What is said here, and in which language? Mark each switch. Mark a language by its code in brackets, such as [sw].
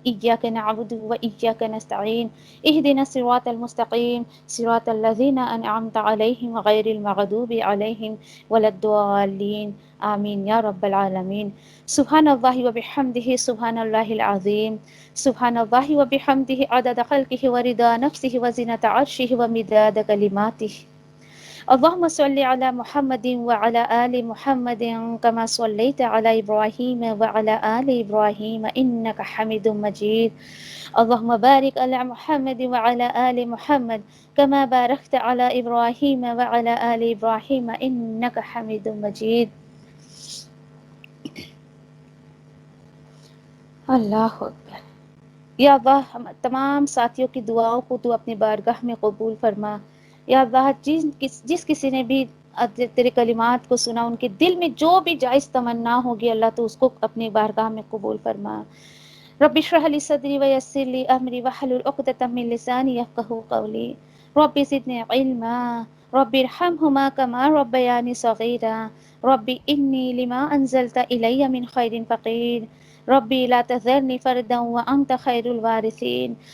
[ar] ایاک نعبد و ایاک نستعین. اہدنا الصراط المستقیم صراط الذین انعمت علیہم غیر المغضوب علیہم ولا الضالین. آمین یا رب العالمین. سبحان اللہ و بحمدہ سبحان اللہ العظیم. سبحان اللہ و بحمدہ عدد خلقہ و رضا نفسہ و زنۃ عرشہ و مداد کلماتہ. اللهم صل على محمد وعلى آل محمد كما صليت على إبراهيم وعلى آل إبراهيم إنك حميد مجيد. اللهم بارك على محمد وعلى آل محمد كما باركت على إبراهيم وعلى آل إبراهيم إنك حميد مجيد. اللہ اکبر. [ur] یا اللہ ہم تمام ساتھیوں کی دعاؤں کو تو اپنی بارگاہ میں قبول فرما. یا اللہ جس کسی نے بھی تیرے کلمات کو سنا، ان کے دل میں جو بھی جائز تمنا ہوگی اللہ تو اس کو اپنی بارگاہ میں قبول فرما. [ar] رب اشرح لي صدري ويسر لي امري واحلل عقدة من لساني يفقهوا قولي. رب زدني علما. رب ارحمهما كما ربياني صغيرا. رب اني لما انزلت الي من خير فقير. ربي لا تذرني فردا وانت خير الوارثين.